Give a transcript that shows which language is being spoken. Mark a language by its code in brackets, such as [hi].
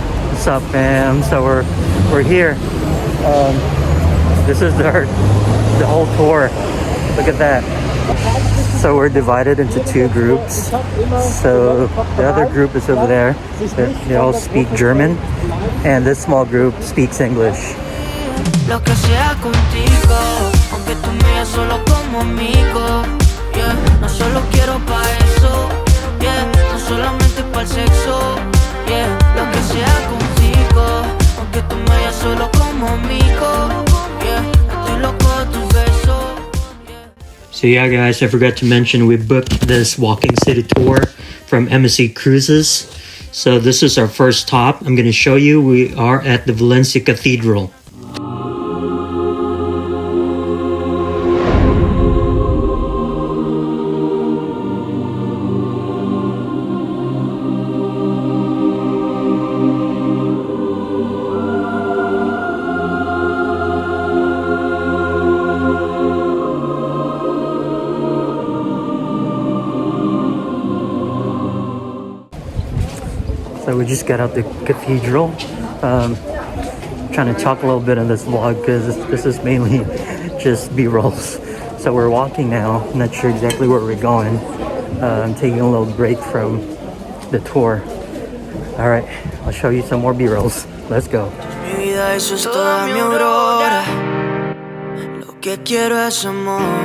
[en] What's up, fam? So we're here. This is the whole tour. Look at that. So we're divided into two groups. So the other group is over there. They all speak German, and this small group speaks English. [es] Lo que sea contigo, aunque tú me veas solo como amigo. Yeah, no solo quiero pa' eso. Yeah, no solamente pa' el sexo. Yeah, lo que sea contigo, aunque tú me veas solo como amigo. Yeah, estoy loco de tus besos. [en] So yeah, guys, I forgot to mention we booked this walking city tour from MSC Cruises. So this is our first stop. I'm going to show you. We are at the Valencia Cathedral. So we just got out the cathedral. Trying to talk a little bit on this vlog because this is mainly just B-rolls. So we're walking now. I'm not sure exactly where we're going. I'm taking a little break from the tour. All right, I'll show you some more B-rolls. Let's go. [es] Mi vida, eso es toda mi aurora. Lo que quiero es amor.